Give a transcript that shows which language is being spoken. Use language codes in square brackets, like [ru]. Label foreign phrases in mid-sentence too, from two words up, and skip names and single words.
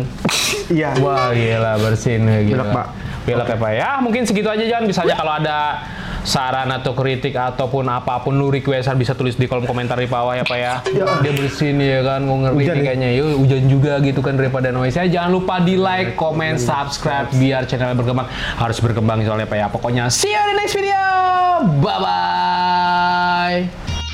[id] Iya. Wah gila bersin gitu. Belok Pak. Belok ya Pak. Ya mungkin segitu aja John. Misalnya kalau ada saran atau kritik ataupun apapun lu request bisa tulis di kolom komentar di bawah ya Pak ya. Dia bersin ya kan, mau ngeri kayaknya. Yuk hujan juga gitu kan daripada noise. Jangan lupa di like, comment, subscribe biar channel berkembang. Harus berkembang soalnya Pak ya. [en] Pokoknya see you in the next video. Bye bye.